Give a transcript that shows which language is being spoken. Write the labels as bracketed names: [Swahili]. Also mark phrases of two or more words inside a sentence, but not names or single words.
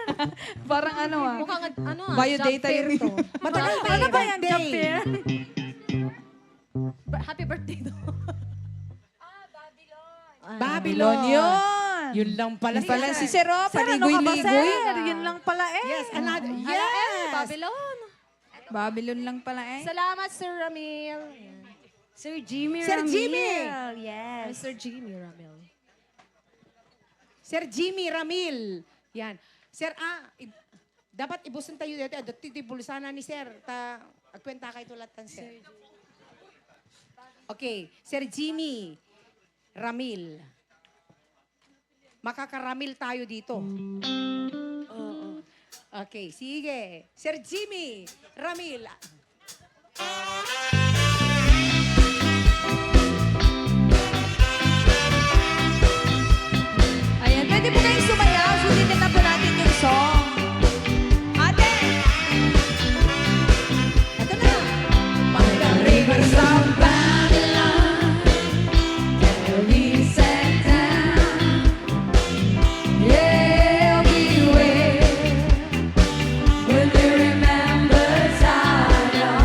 [Filipino] Parang ano ah. Mukhang ano Biodata [English] job fair [Filipino] yun. to. Matagal pa Ano eh, ba yan? Job birthday. fair? [English] Happy birthday [Filipino] daw. Babylon. Yun. Yun lang pala. Yun pala si Sir, oh, Sir, ano ka ba, paligoy-ligoy. Sir? Yun lang pala eh. [English] Yes, another. Yes. Yes. [Filipino] Babylon. Babylon lang pala eh. Salamat, Sir Ramil. Sir Jimmy Sir Ramil. Jimmy. Yes. Sir Jimmy Ramil. Sir Jimmy Ramil. Yan. Sir, dapat ibusan tayo dito. Titibulsana ni Sir. [Iloko] Agkwenta kay tulatan, Sir. [Filipino] Okay. Sir Jimmy Ramil. Makakaramil tayo dito. Oo. Okay, sige. Sir Jimmy Ramil. Ayan, pwede po kayong sumayaw. Sulitin na po natin yung song. Ate! Ito na! [English] By the rivers of Babylon, can we set down everywhere? Will you remember time